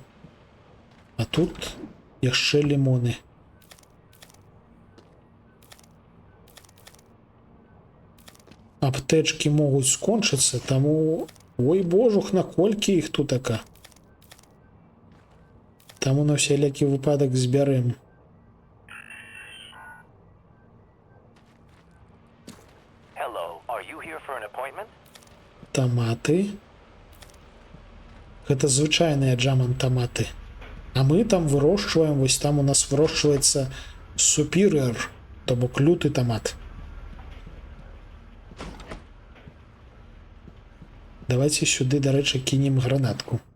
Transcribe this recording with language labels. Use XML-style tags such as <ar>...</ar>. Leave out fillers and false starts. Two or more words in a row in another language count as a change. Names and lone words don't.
<be>А тут яшчэ лімоны. Аптэчкі могуць скончыцца, таму... Ой, божух, наколькі іх тут така. Таму на ўсялякі выпадак збярэм.</be> <en>Hello, are you here for an appointment?</en> <be>Таматы. Гэта звычайныя джаман-таматы. А мы там вырошчваем, вось там у нас вырошчваецца superior, то бок люты тамат. Давайте сюды, дарэчы, кінем гранатку.</be>